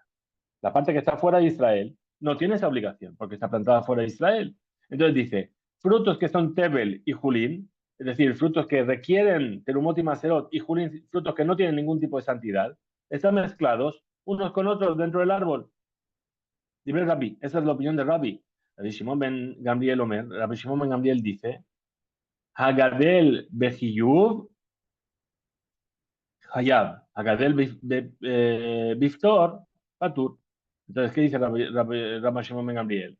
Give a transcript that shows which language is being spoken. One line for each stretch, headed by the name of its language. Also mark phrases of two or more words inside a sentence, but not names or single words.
Spanish: La parte que está fuera de Israel no tiene esa obligación porque está plantada fuera de Israel. Entonces dice, frutos que son Tebel y Julín, es decir, frutos que requieren Terumot y Maserot y Julín, frutos que no tienen ningún tipo de santidad, están mezclados unos con otros dentro del árbol. Dice Rabbi, esa es la opinión de Rabbi. Rabbi Shimon ben Gamliel Omer, Rabbi Shimon ben Gamliel dice,
Hebrew: הגדל בחיוב חייב, הגדל בפטור פטור.
Spanish: Entonces, ¿qué dice Rabbi Shimon ben Gamliel?